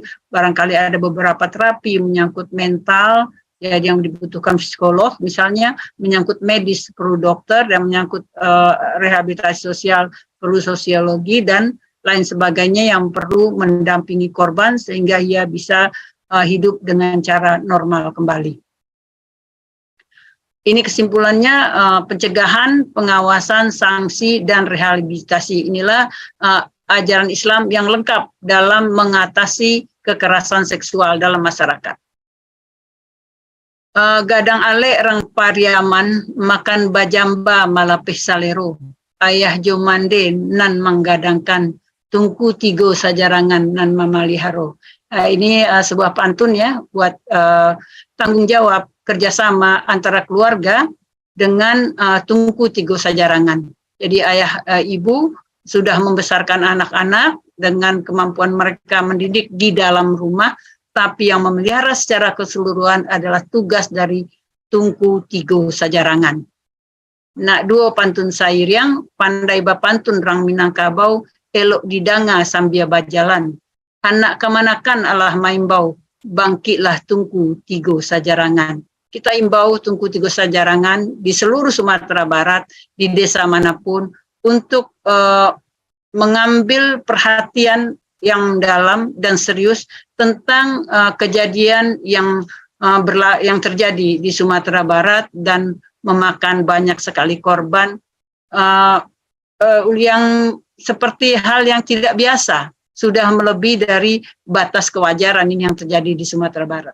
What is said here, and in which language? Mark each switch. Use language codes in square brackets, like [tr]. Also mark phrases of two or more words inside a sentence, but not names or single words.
[id] Barangkali ada beberapa terapi menyangkut mental, ya, yang dibutuhkan psikolog, misalnya menyangkut medis perlu dokter, dan menyangkut rehabilitasi sosial perlu sosiologi, dan lain sebagainya yang perlu mendampingi korban sehingga ia bisa hidup dengan cara normal kembali. Ini kesimpulannya, pencegahan, pengawasan, sanksi, dan rehabilitasi. Inilah ajaran Islam yang lengkap dalam mengatasi kekerasan seksual dalam masyarakat. [min] Gadang ale rang pariaman makan bajamba malapih salero. Ayah jomande nan menggadangkan tungku tigo sajarangan nan mamaliharo. [id] Ini sebuah pantun ya buat tanggung jawab kerjasama antara keluarga dengan [min] tungku tigo sajarangan. [id] Jadi ayah ibu sudah membesarkan anak-anak dengan kemampuan mereka mendidik di dalam rumah, tapi yang memelihara secara keseluruhan adalah tugas dari [min] tungku tigo sajarangan. Nak duo pantun sair yang pandai bapantun rang Minangkabau, elok didanga sambia bajalan. Anak kemanakan alah maimbau, bangkitlah tungku tigo sajarangan. [id] Kita imbau [min] tungku tigo sajarangan [id] di seluruh Sumatera Barat, di desa manapun, untuk mengambil perhatian yang dalam dan serius tentang kejadian yang terjadi di Sumatera Barat dan memakan banyak sekali korban, yang seperti hal yang tidak biasa, sudah melebihi dari batas kewajaran ini yang terjadi di Sumatera Barat.